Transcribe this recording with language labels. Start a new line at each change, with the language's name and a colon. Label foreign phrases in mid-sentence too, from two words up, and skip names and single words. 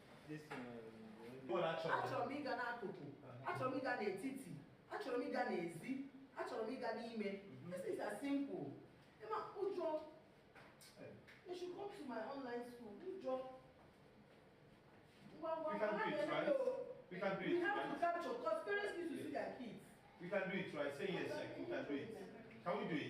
English: this What actually?
Igbo: Achọrọ m ịga n'akụkụ, achọrọ m ịga n'etiti, achọrọ m ịga n'ezi, achọrọ m ịga n'ime.
English: This is as simple. Emma, ụjọ. You should come to my online school.
Igbo: Ụjọ.
English: We can do it, right? We can do We it, have to right? capture, because parents need to see their kids. We can do it, right? Say yes, like, we can do it. Can we do it?